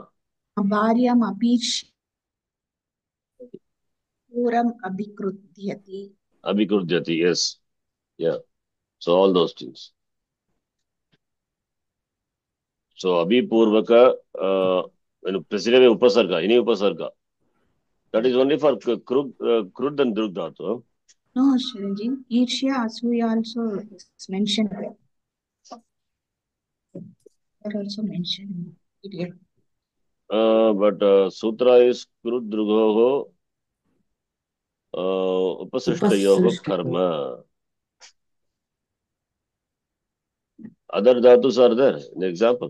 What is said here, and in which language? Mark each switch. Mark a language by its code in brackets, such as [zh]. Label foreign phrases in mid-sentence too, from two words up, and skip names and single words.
[sa] Bharyam Apish Puram Abhikrudyati. Abhikrudyati, [en] yes. Yeah. So all those things. So Abhipurvaka, when President Upasarga, any Upasarga, that is only for Krud and Drug dhatu. No, Shrinji. [sa] Irshya Asuya [en] also is mentioned. That also mentioned. But Sutra is [sa] Krud Drugho Upasrishtayoho Karma. [en] Other dhatus are there in the example.